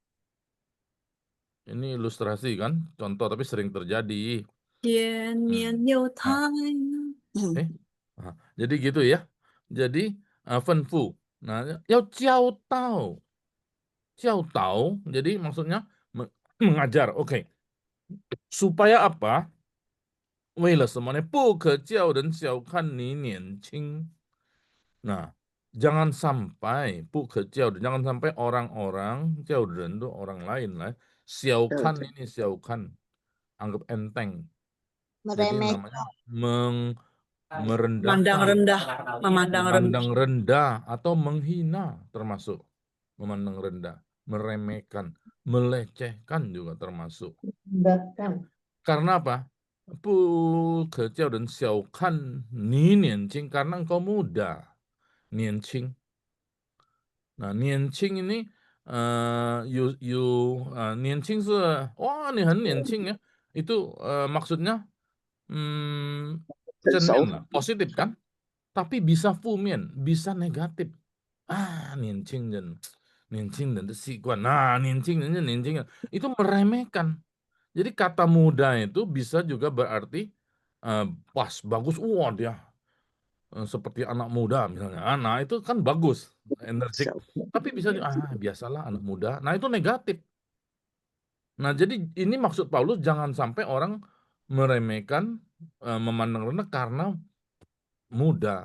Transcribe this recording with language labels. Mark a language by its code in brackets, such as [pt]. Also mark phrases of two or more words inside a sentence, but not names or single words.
[id] Ini ilustrasi kan, contoh tapi sering terjadi. Jadi gitu ya. [zh] Jadi Fenfu. Nah, 要教导. 教导, [id] jadi maksudnya mengajar. Oke. Supaya apa? [zh] 为了什么呢？不可叫人小看你年轻。 [id] Nah, jangan sampai jangan sampai orang-orang jauh itu orang lain lah. Xiaokan ini xiaokan, anggap enteng. Jadi namanya merendahkan, memandang rendah atau menghina termasuk. Memandang rendah, meremehkan, melecehkan juga termasuk. Karena apa? [zh] 不可叫人小看你年轻 [id] karena engkau muda. [zh] 年轻. Nah, 年轻 ini 年轻是 wah, 你很年轻 ya. [id] Itu maksudnya cenderung lah, positif kan? Tapi bisa fumian, bisa negatif. [zh] 年轻人的习惯. [id] Nah, 年轻人 itu meremehkan. Jadi kata muda itu bisa juga berarti pas, bagus, wah dia seperti anak muda misalnya. Nah, itu kan bagus, energik. Tapi bisa biasalah anak muda. Nah, itu negatif. Nah, jadi ini maksud Paulus jangan sampai orang meremehkan, memandang rendah karena muda.